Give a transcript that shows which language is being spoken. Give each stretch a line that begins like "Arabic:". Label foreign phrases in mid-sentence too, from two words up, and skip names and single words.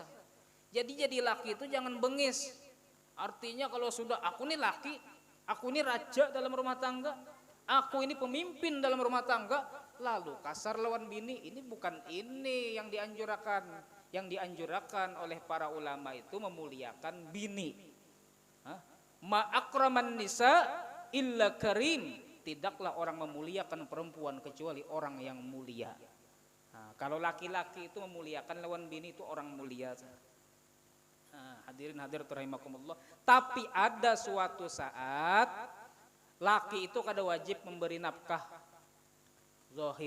Banjar: Jadi laki itu jangan bengis. Artinya kalau sudah aku ini laki, aku ini raja dalam rumah tangga, aku ini pemimpin dalam rumah tangga, lalu kasar lawan bini, ini bukan ini yang dianjurkan. Yang dianjurkan oleh para ulama itu memuliakan bini.
Arabic: ما أكرم النساء إلا كريم.
Indonesian: Tidaklah orang memuliakan perempuan kecuali orang yang mulia.
Banjar: Kalau laki-laki itu memuliakan lawan bini itu orang mulia.
Arabic: الحاضرين الحاضرات رحمكم الله.
Banjar: Tapi ada suatu saat laki itu kada wajib memberi nafkah zahir.